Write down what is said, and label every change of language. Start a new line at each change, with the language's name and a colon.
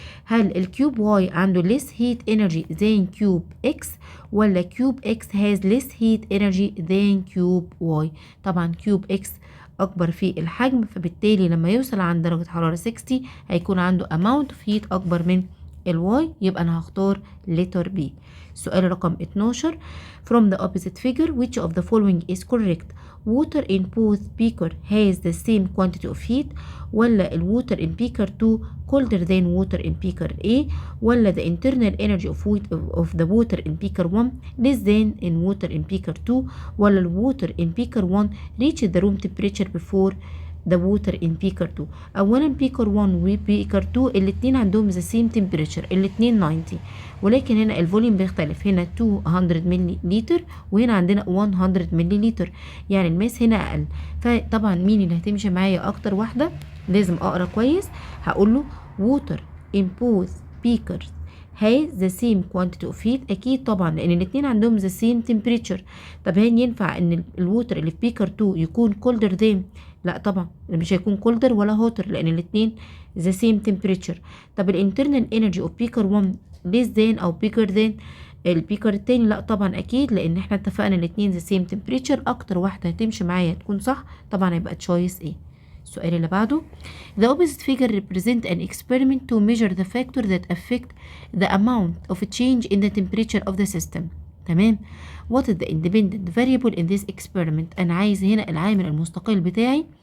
Arabic: هل الكيوب واي عنده
English: less heat energy than
Arabic: كيوب اكس، ولا كيوب اكس
English: has less heat energy than
Arabic: كيوب واي؟ طبعا كيوب اكس اكبر في الحجم، فبالتالي لما يوصل عند درجة حرارة 60 هيكون عنده amount of heat اكبر من الواي، يبقى انا هختار letter B. السؤال رقم 12
English: from the opposite figure which of the following is correct؟ water in both beaker has the same quantity of heat، ولا water in beaker 2 colder than water in beaker A، ولا the internal energy of the water in beaker 1 less than in water in beaker 2،
Arabic: ولا
English: water in beaker 1 reached the room temperature before the water in beaker 2؟
Arabic: اولا بيكر 1 وبيكر 2 الاتنين عندهم the same temperature، الاتنين 90، ولكن هنا الفوليوم بيختلف، هنا 200 ملي لتر وهنا عندنا 100 ملي لتر، يعني الماس هنا اقل. فطبعا مين اللي هتمشي معايا اكتر واحده؟ لازم اقرا كويس، هقول له
English: water in both beakers has the same quantity of heat،
Arabic: اكيد طبعا لان الاتنين عندهم the same temperature. طب هل ينفع ان الووتر اللي في بيكر 2 يكون
English: colder than؟
Arabic: لا طبعا مش هيكون colder ولا hotter لان الاتنين the same temperature. طب الانترنال energy of بيكر 1 less than او bigger than البيكر التاني؟ لا طبعا اكيد، لان احنا اتفقنا الاتنين the same temperature. اكتر واحده هتمشي معايا تكون صح طبعا هيبقى تشويس ايه.
English: السؤال اللي بعده the opposite figure represent an experiment to measure the factor that affect the amount of change in the temperature of the system. تمام، what is the independent variable in this experiment؟
Arabic: انا عايز هنا العامل المستقل بتاعي.